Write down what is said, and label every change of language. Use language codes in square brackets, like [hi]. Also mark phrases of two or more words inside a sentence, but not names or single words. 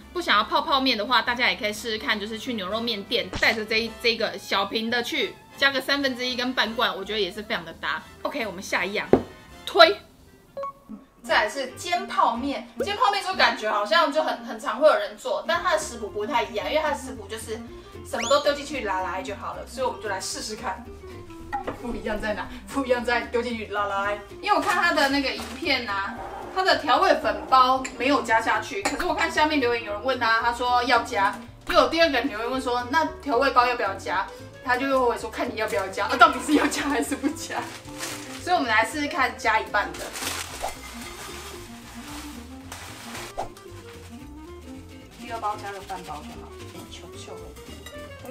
[zh] 不想要泡泡麵的話，大家也可以試試看，就是去牛肉麵店帶着這個小瓶的去，加個1/3跟半罐，我覺得也是非常的搭。OK， 我們下一樣，推。再來是煎泡麵，煎泡麵就感覺好像就很常會有人做，但它的食譜不太一樣，因為它的食譜就是什麼都丟進去拉來就好了，所以我們就來試試看。不一樣在哪？不一樣在丟進去拉來。因為我看它的那個影片啊，它的調味粉包沒有加下去，可是我看下面留言有人問他說要加，又有第二個人留言問說那調味包要不要加，他就又會說看你要不要加，到底是要加還是不加？所以我們來試試看加一半的。第二包加個半包就好，有點球球的。